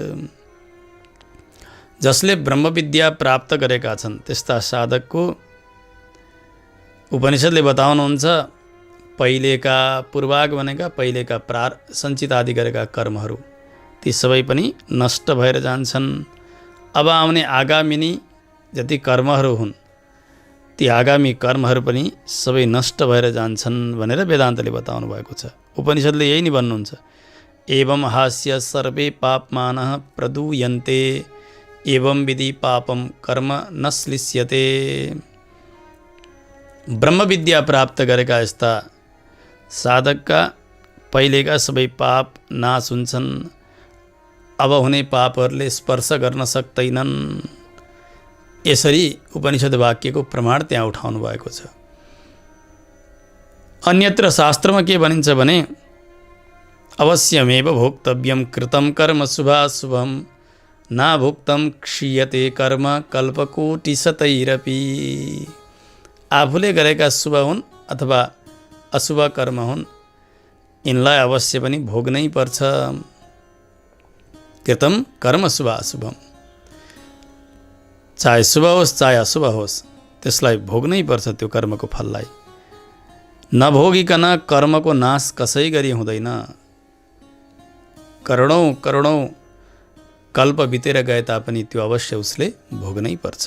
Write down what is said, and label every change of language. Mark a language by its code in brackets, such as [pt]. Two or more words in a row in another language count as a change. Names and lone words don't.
[ne] जसले ब्रह्मविद्या प्राप्त गरेका छन् त्यस्ता साधकको उपनिषदले बताउनुहुन्छ पहिलेका पूर्वाग भनेका पहिलेका सञ्चित आदि गरेका कर्महरू ती सबै पनि नष्ट भएर जान्छन्। अब आउने आगामिनी जति कर्महरू हुन् ती आगामी कर्महरू पनि सबै नष्ट भएर जान्छन् भनेर वेदान्तले बताउनु भएको छ। उपनिषदले यही नै भन्नुहुन्छ, [sa] एवं हास्य सर्वे पापमानः प्रदूयन्ते एवं विधि पापम कर्म न श्लिष्यते। [ne] ब्रह्मविद्या प्राप्त गरेका यस्ता साधकका पहिलेका सबै पाप नाश हुन्छन्, अब हुने पापहरूले स्पर्श गर्न सक्दैनन्। यसरी उपनिषद वाक्यको प्रमाण त्यहाँ उठाउनु भएको छ। अन्यत्र शास्त्रमा के भनिन्छ भने [sa] अवश्यमेव भोक्तव्यम कृतं कर्म शुभाशुभम ना भोक्तम क्षीयते कर्म कल्पकोटिशतैरपि। [ne] आफूले गरेका शुभ हुन् अथवा अशुभ कर्म हुन् यिनलाई अवश्य पनि भोग्नै पर्छ। [sa] कृतं कर्म शुभाशुभम, [ne] चाहे शुभ होस् चाहे अशुभ होस् त्यसलाई भोग्नै पर्छ त्यो कर्मको फललाई। नभोगिकन कर्मको नाश कसै गरी हुँदैन। करोडौँ करोडौँ कल्प बितेर गए तापनि त्यो अवश्य उसले भोग्नै पर्छ।